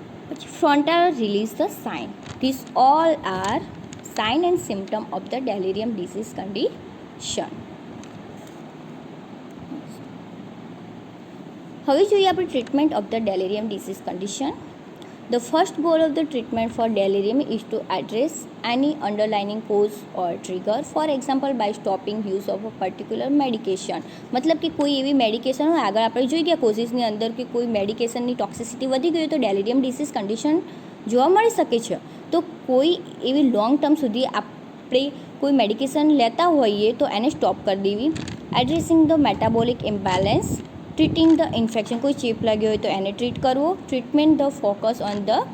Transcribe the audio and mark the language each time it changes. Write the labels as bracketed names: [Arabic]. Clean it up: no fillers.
[Gujarati] પછી [English] Frontal release the sign. This all are sign and symptom of the delirium disease condition. [Gujarati] હવે જોઈએ આપણે [English] Treatment of the delirium disease condition. The first goal of the treatment for delirium is to address any underlying cause or trigger, for example by stopping use of a particular medication. [Gujarati] મતલબ કે કોઈ એવી medication હોય, આગળ આપણે જોઈ ગયા કોઝિસની અંદર કે કોઈ મેડિકેશનની ટોક્સિસિટી વધી ગઈ તો ડેલેરિયમ ડિસીઝ કન્ડિશન જોવા મળી શકે છે. તો કોઈ એવી લોંગ ટર્મ સુધી આપણે કોઈ મેડિકેશન લેતા હોઈએ તો એને સ્ટોપ કરી દેવી. [English] addressing the metabolic imbalance, treating the infection, [Gujarati] કોઈ ચેપ લાગ્યો હોય તો એને ટ્રીટ કરવો. [English] treatment the focus on the